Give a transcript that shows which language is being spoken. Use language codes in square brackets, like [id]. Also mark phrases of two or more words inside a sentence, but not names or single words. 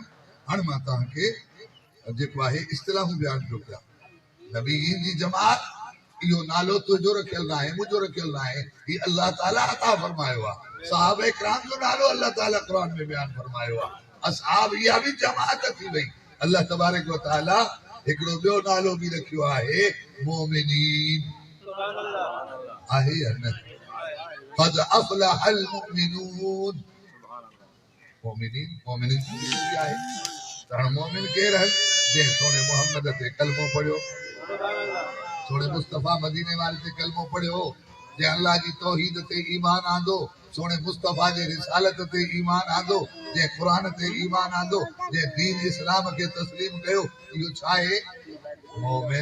[sd] हाणे मां तव्हांखे जेको आहे इस्तिलाहूं बयानु पियो कयां। नबीन जी जमात इहो नालो तुंहिंजो रखियल न आहे मुंहिंजो रखियल न आहे ही अल्लाह ताला अता फरमायो आहे। साहब इकराम जो नालो अल्लाह ताला क़ुरान में बयानु फरमायो आहे। असहाब इहा बि जमात थी वई। अल्लाह तबारक व तआला हिकिड़ो ॿियो नालो बि रखियो आहे मोमिनीन आहे या न [ar] قد أفلح المؤمنون. [sd] मोमिनीन मोमिनीन आहे त हाणे मोमिन केरु आहिनि जंहिं सोणे मोहम्मद ते कलमो पढ़ियो सोणे मुस्तफ़ा मदीने वारे ते कलमो पढ़ियो जंहिं अल्लाह जी तौहीद ते ईमान आंदो सोणे मुस्तफ़ा जे रिसालत ते ईमान आंदो जंहिं क़ुरान ते ईमान आंदो जंहिं दीन इस्लाम खे तस्लीम कयो इहो छा आहे मोमिन।